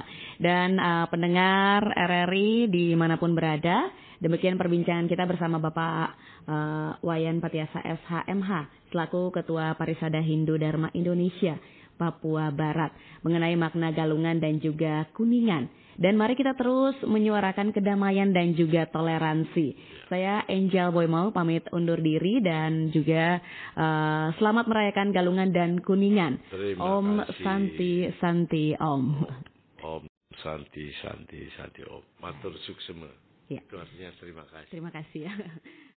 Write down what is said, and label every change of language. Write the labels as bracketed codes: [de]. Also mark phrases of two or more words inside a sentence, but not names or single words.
[id] Dan pendengar RRI dimanapun berada, demikian perbincangan kita bersama Bapak Wayan Patiasa SHMH selaku Ketua Parisada Hindu Dharma Indonesia Papua Barat mengenai makna galungan dan juga kuningan. Dan mari kita terus menyuarakan kedamaian dan juga toleransi. Saya Angel Boymau pamit undur diri dan juga selamat merayakan galungan dan kuningan. [sa] Om Santi Santi Om. Om Santi Santi Santi Om. [ban] Matur suksema. [id] Ya. Itu artinya terima kasih. Terima kasih ya.